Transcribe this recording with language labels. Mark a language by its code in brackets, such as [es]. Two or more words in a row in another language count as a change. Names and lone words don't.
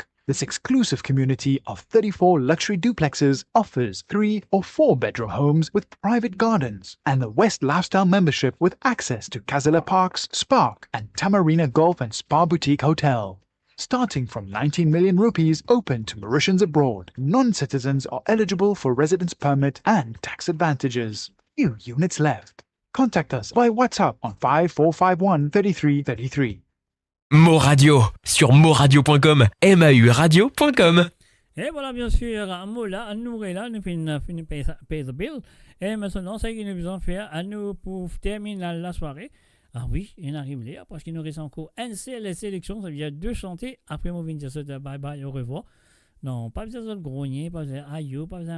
[en] This exclusive community of 34 luxury duplexes offers 3 or 4 bedroom homes with private gardens and the West Lifestyle membership with access to Casella Parks, Spark and Tamarina Golf and Spa Boutique Hotel. Starting from 19 million rupees open to Mauritians abroad, non-citizens are eligible for residence permit and tax advantages. Few units left. Contact us by WhatsApp on 5451 3333. [fr] Mo Radio sur moradio.com, mauradio.com. Et voilà, bien sûr, Moula, nous est là, nous finissons payer [en] the bill. [fr] Et maintenant, c'est ce que nous devons faire à nous pour terminer la soirée. Ah oui, il arrive là, parce qu'il nous reste encore une seule sélection, ça veut dire 2 chanter. Après, on vient de dire ça, bye bye, au revoir. Non, pas besoin de grogner, pas besoin d'aïe, pas besoin.